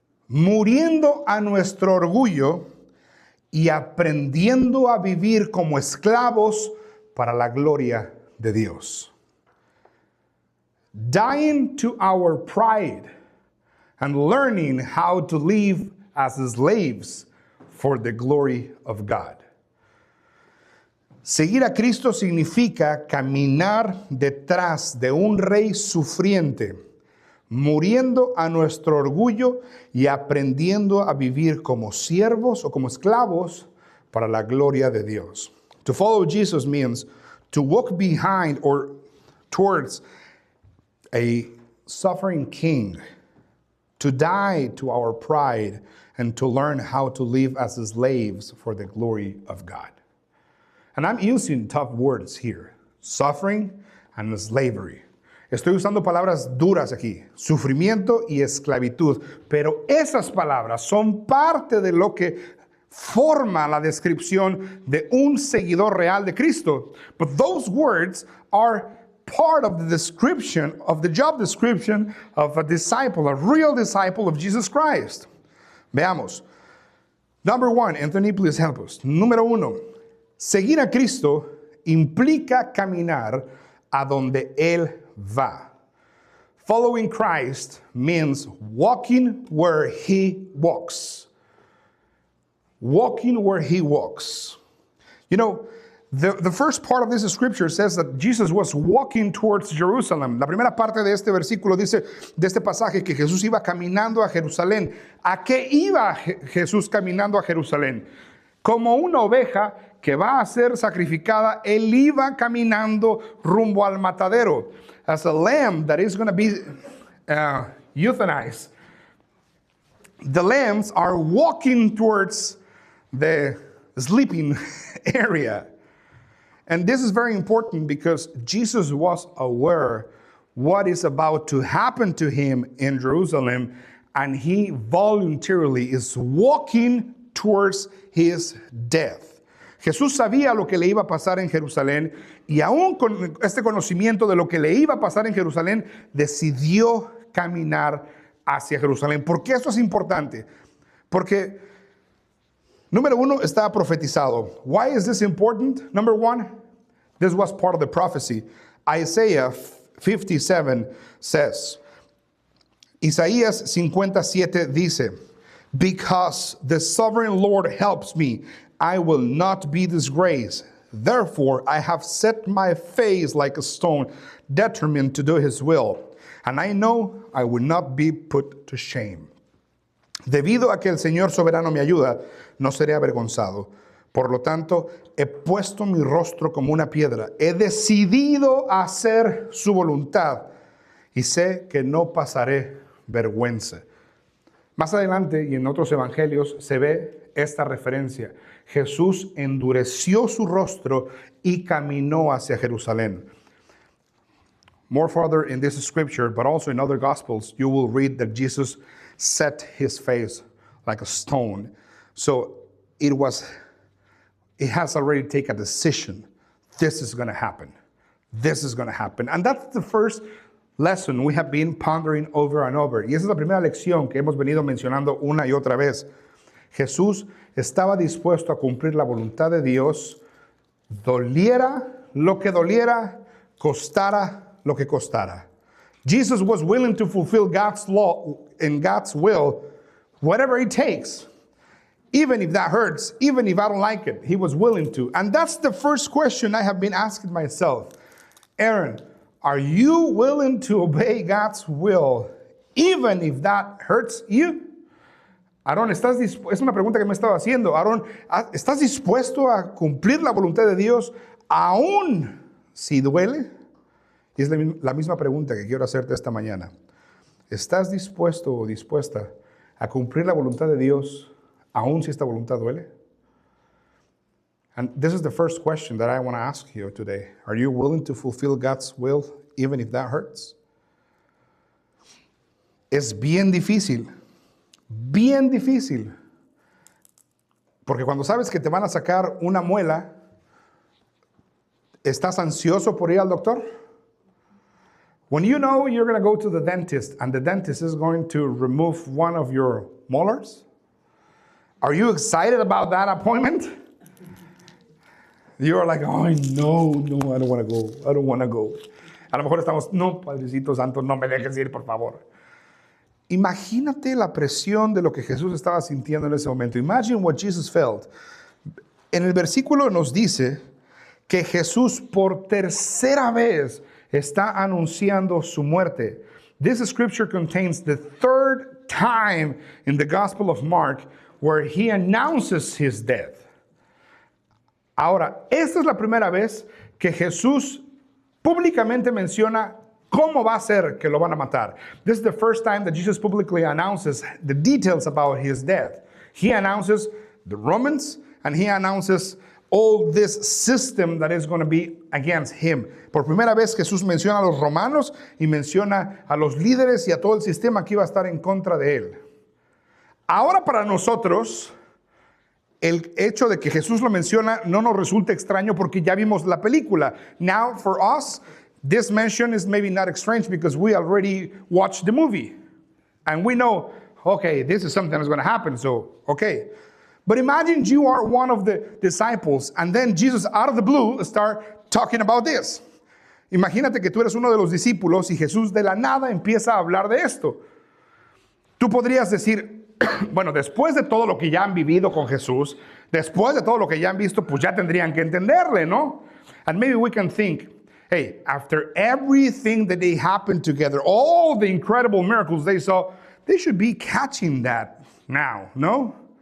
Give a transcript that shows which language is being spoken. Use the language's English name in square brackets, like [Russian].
[Spanish] muriendo a nuestro orgullo y aprendiendo a vivir como esclavos para la gloria de Dios. [English] Dying to our pride and learning how to live as slaves for the glory of God. [Spanish] Seguir a Cristo significa caminar detrás de un rey sufriente, muriendo a nuestro orgullo y aprendiendo a vivir como siervos o como esclavos para la gloria de Dios. [English] To follow Jesus means to walk behind or towards a suffering king, to die to our pride, and to learn how to live as slaves for the glory of God. And I'm using tough words here, suffering and slavery. [Spanish] Estoy usando palabras duras aquí, sufrimiento y esclavitud, pero esas palabras son parte de lo que forma la descripción de un seguidor real de Cristo. [English] But those words are part of the description, of the job description of a disciple, a real disciple of Jesus Christ. [Spanish] Veamos. [English] Number one, Anthony, please help us. [Spanish] Número uno, seguir a Cristo implica caminar a donde Él va. [English] Following Christ means walking where He walks. Walking where He walks. You know, the first part of this scripture says that Jesus was walking towards Jerusalem. [Spanish] La primera parte de este versículo dice, de este pasaje, que Jesús iba caminando a Jerusalén. ¿A qué iba Jesús caminando a Jerusalén? Como una oveja que va a ser sacrificada, Él iba caminando rumbo al matadero. [English] As a lamb that is going to be euthanized. The lambs are walking towards the sleeping area. And this is very important because Jesus was aware what is about to happen to him in Jerusalem, and he voluntarily is walking towards his death. [Spanish] Jesús sabía lo que le iba a pasar en Jerusalén, y aún con este conocimiento de lo que le iba a pasar en Jerusalén, decidió caminar hacia Jerusalén. ¿Por qué esto es importante? Porque, número uno, está profetizado. [English] Why is this important? Number one, this was part of the prophecy. Isaiah 57 says, [Spanish] Isaías 57 dice, [English] because the sovereign Lord helps me, I will not be disgraced. Therefore, I have set my face like a stone, determined to do his will. And I know I will not be put to shame. [Spanish] Debido a que el Señor soberano me ayuda, no seré avergonzado. Por lo tanto, he puesto mi rostro como una piedra. He decidido hacer su voluntad y sé que no pasaré vergüenza. Más adelante y en otros evangelios se ve esta referencia. Jesús endureció su rostro y caminó hacia Jerusalén. [English] More further in this scripture, but also in other gospels, you will read that Jesus set his face like a stone. So it has already taken a decision. This is going to happen. This is going to happen. And that's the first lesson we have been pondering over and over. [Spanish] Y esa es la primera lección que hemos venido mencionando una y otra vez. Jesús estaba dispuesto a cumplir la voluntad de Dios, doliera lo que doliera, costara lo que costara. [English] Jesus was willing to fulfill God's law and God's will, whatever it takes. Even if that hurts, even if I don't like it, he was willing to. And that's the first question I have been asking myself. Aaron, are you willing to obey God's will, even if that hurts you? [Spanish] Aaron, es una pregunta que me he estado haciendo. Aaron, ¿estás dispuesto a cumplir la voluntad de Dios aún si duele? Y es la misma pregunta que quiero hacerte esta mañana. ¿Estás dispuesto o dispuesta a cumplir la voluntad de Dios aún si esta voluntad duele? [English] And this is the first question that I want to ask you today. Are you willing to fulfill God's will even if that hurts? [Spanish] Es bien difícil. Bien difícil. Porque cuando sabes que te van a sacar una muela, ¿estás ansioso por ir al doctor? [English] When you know you're going to go to the dentist and the dentist is going to remove one of your molars, are you excited about that appointment? You're like, oh, no, I don't want to go. I don't want to go. [Spanish] A lo mejor estamos, no, Padrecito Santo, no me dejes ir, por favor. Imagínate la presión de lo que Jesús estaba sintiendo en ese momento. [English] Imagine what Jesus felt. [Spanish] En el versículo nos dice que Jesús por tercera vez está anunciando su muerte. [English] This scripture contains the third time in the Gospel of Mark where he announces his death. [Spanish] Ahora, esta es la primera vez que Jesús públicamente menciona cómo va a ser que lo van a matar. [English] This is the first time that Jesus publicly announces the details about his death. He announces the Romans and he announces all this system that is going to be against him. [Spanish] Por primera vez Jesús menciona a los romanos y menciona a los líderes y a todo el sistema que iba a estar en contra de él. Ahora para nosotros, el hecho de que Jesús lo menciona no nos resulta extraño porque ya vimos la película. [English] Now for us, this mention is maybe not strange because we already watched the movie. And we know, okay, this is something that's going to happen, so okay. But imagine you are one of the disciples and then Jesus out of the blue start talking about this. [Spanish] Imagínate que tú eres uno de los discípulos y Jesús de la nada empieza a hablar de esto. Tú podrías decir, bueno, después de todo lo que ya han vivido con Jesús, después de todo lo que ya han visto, pues ya tendrían que entenderle, ¿no? [English] And maybe we can think, hey, after everything that they happened together, all the incredible miracles they saw, they should be catching that now, no?